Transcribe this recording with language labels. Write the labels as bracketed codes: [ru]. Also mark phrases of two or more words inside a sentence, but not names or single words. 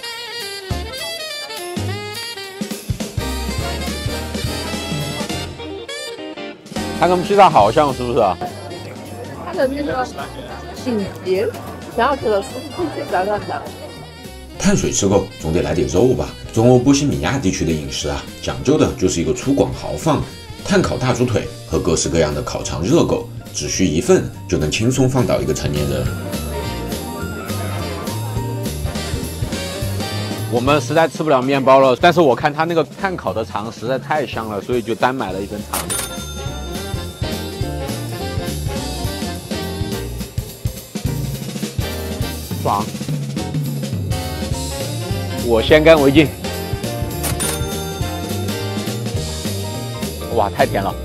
[zh] 它跟披薩好像，是不是啊？它的那個挺節，挺好吃的，酥脆軟軟的。碳水吃夠，總得來點肉吧。中歐波西米亞地區的飲食啊，講究的就是一個粗獷豪放，炭烤大豬腿和各式各樣的烤腸熱狗，只需1份就能輕鬆放倒一個成年人。我們實在吃不了麵包了，但是我看它那個炭烤的腸實在太香了，所以就單買了1根腸。爽！我先乾為敬。哇，太甜了！